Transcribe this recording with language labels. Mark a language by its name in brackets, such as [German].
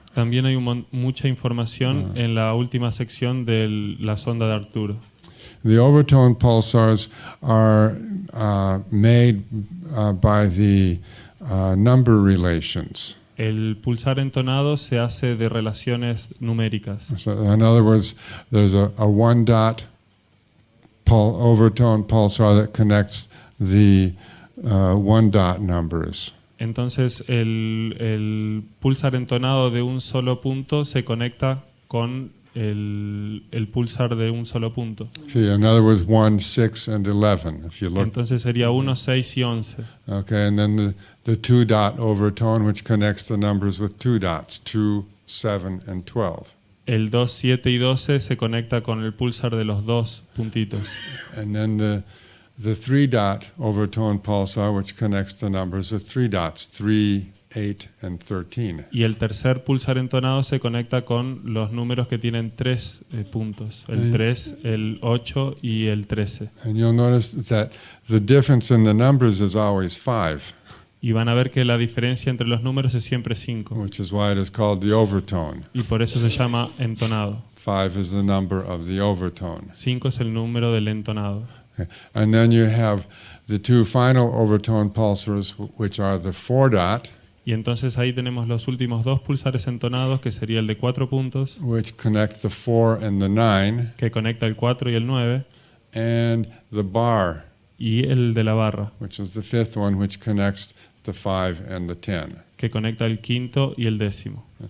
[Spanish] también hay mucha información en la última sección de la sonda de Arturo. [English] The overtone pulsars are made by the number relations. [Spanish] El pulsar entonado se hace de relaciones numéricas. [English] So in other words, there's a one dot overtone pulsar that connects the one dot numbers. [Spanish] Entonces el pulsar entonado de un solo punto se conecta con el pulsar de un solo punto. [English] See, in other words, 1, 6, and 11. If you look, [Spanish] Entonces sería 1, 6 y 11. [English] okay, and then the two dot overtone, which connects the numbers with two dots, 2, 7, and 12. [Spanish] El 2, 7 y 12 se conecta con el pulsar de los dos puntitos. [English] And then the three dot overtone pulsar, which connects the numbers with three dots, 3, 8, and 13. [Spanish] Y el tercer pulsar entonado se conecta con los números que tienen 3 puntos, el 3, el 8 y el 13. [English] And you'll notice that the difference in the numbers is always 5. [Spanish] Y van a ver que la diferencia entre los números es siempre 5. [English] which is why it is called the overtone. [Spanish] Y por eso se llama entonado. [English] 5 is the number of the overtone. [Spanish] 5 es el número del entonado. [English] Okay. And then you have the two final overtone pulsars, which are the 4 dot, [Spanish] Y entonces ahí tenemos los últimos 2 pulsares entonados, que sería el de 4 puntos, [English] which connect the 4 and the 9, [Spanish] que conecta el 4 y el 9, [English] and the bar, [Spanish] y el de la barra, [English] which is the 5th one, which connects the 5 and the 10. [Spanish] que conecta el quinto y el décimo.